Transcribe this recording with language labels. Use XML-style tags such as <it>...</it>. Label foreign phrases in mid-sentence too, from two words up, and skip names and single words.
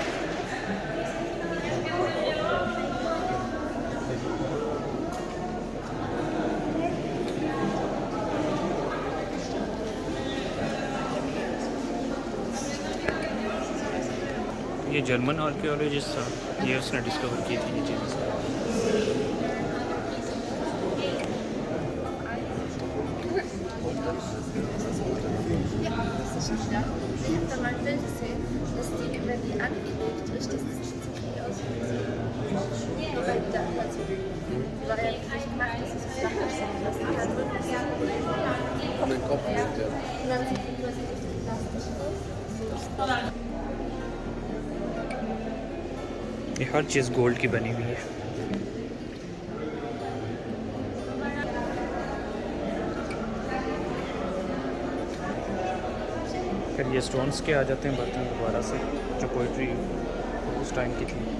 <hi>ये जर्मन आर्कियोलॉजिस्ट था, ये उसने डिस्कवर की थी ये चीज़ें।</hi> <de>Ich habe da mal ein Bild gesehen, dass die über die angelegt ist, dass das ziemlich aussieht. Weil die da halt so, die war ja nicht gemacht, dass es so flach aussieht, dass die halt wirklich so Von den Kopf ja. sind, ja. Und dann sieht die was richtig plastisch aus.</de> <hi>ये हर चीज़ गोल्ड की बनी हुई है। फिर ये स्टोन्स के आ जाते हैं बर्तन दोबारा से, जो पोइट्री उस टाइम की थी।</hi>